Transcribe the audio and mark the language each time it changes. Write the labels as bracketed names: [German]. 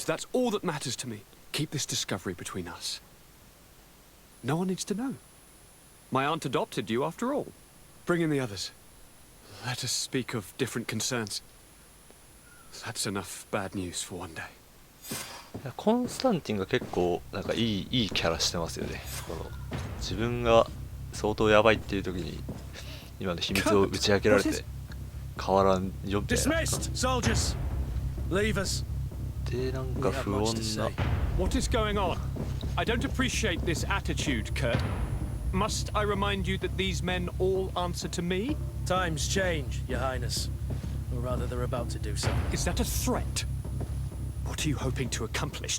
[English] That's all that matters to me. Keep this discovery between us. No one needs to know. My aunt adopted you after all. Bring in the others. Let us speak of different concerns. That's enough bad news for one day. [Japanese] コンスタンティンが結構なんかいいキャラしてますよね。この自分が相当やばいっていう時に今の秘密を打ち明けられて変わらんよみたいな。でなんか不穏な。 [English] What is going on? I don't appreciate this attitude, Kurt. Must I remind you that these men all answer to me? Times change, Your Highness. Or rather, they're about to do so. Is that a threat? What are you hoping to accomplish?